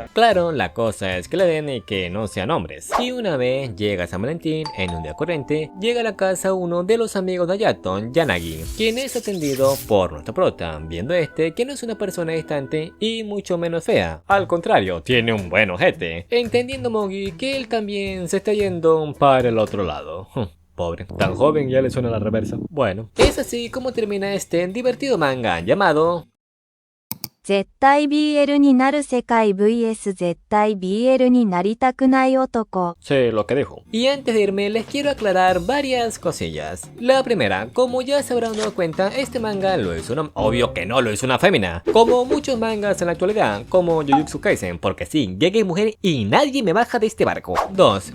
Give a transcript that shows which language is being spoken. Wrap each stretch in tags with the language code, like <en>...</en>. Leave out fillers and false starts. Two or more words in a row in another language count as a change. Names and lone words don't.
<es>Claro, la cosa es que le den y que no sean hombres. Y una vez llega San Valentín, en un día corriente, llega a la casa uno de los amigos de Ayato, Yanagi, quien es atendido por nuestro prota, viendo que no es una persona distante y mucho menos fea. Al contrario, tiene un buen ojete, entendiendo Mogi que él también se está yendo para el otro lado. Pobre, tan joven ya le suena la reversa. Bueno, es así como termina este divertido manga llamado 絶対 BL になる世界 vs 絶対 BL になりたくない男. Sé lo que dijo. Y antes de irme les quiero aclarar varias cosillas. La primera, como ya se habrán dado cuenta, este manga lo hizo una... Obvio que no lo hizo una fémina, como muchos mangas en la actualidad, como Jujutsu Kaisen, porque sí, llegué mujer y nadie me baja de este barco. 2.</es>